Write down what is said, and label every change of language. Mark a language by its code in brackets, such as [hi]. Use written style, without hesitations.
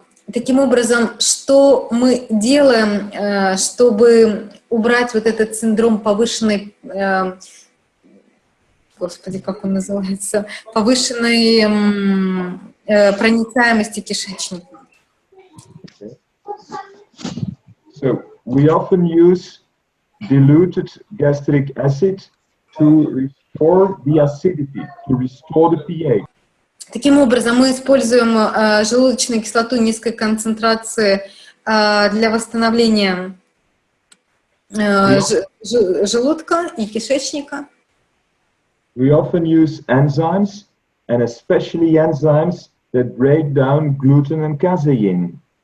[ru] Таким образом, что мы делаем, чтобы убрать вот этот синдром повышенной, господи, как он называется, повышенной проницаемости кишечника? [en] So we often use diluted gastric acid to restore the acidity, to restore the pH. [ru] Таким образом, мы используем желудочную кислоту низкой концентрации для восстановления желудка и кишечника. [en] We often use enzymes, and especially enzymes that break down gluten and casein.